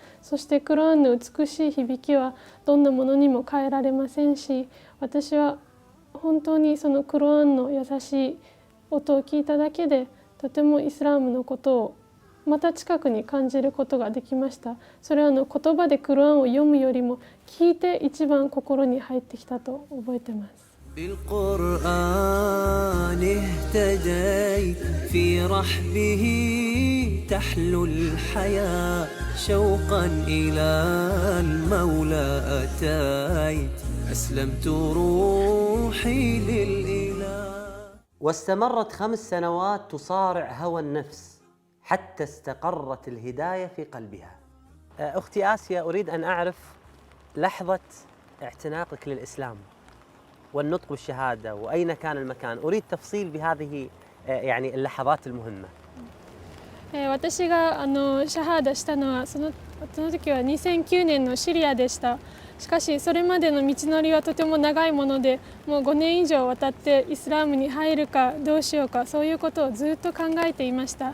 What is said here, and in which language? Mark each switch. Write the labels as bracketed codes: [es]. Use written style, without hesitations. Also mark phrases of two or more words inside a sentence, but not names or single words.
[ja] そしてクローンの美しい響きはどんなものにも変えられませんし、私は本当にそのクローンの優しい音を聞いただけでとてもイスラームのことをまた近くに感じることができました。それは言葉でクルアンを読むよりも聞いて一番心に入ってきたと覚えてます。 [ar] بالقرآن اهتديت في رحبه تحلو الحياة شوقا إلى المولى أتيت أسلمت روحي للإله. واستمرت 5 سنوات تصارع هوى النفس حتى استقرت الهداية في قلبها. أختي آسيا، أريد أن أعرف لحظة اعتناقك للإسلام والنطق بالشهادة وأين كان المكان. أريد تفصيل بهذه يعني اللحظات المهمة. [ja] 私がシャハーダしたのはその時は2009年のシリアでした。しかしそれまでの道のりはとても長いもので、もう5年以上渡ってイスラームに入るかどうしようか、そういうことをずっと考えていました。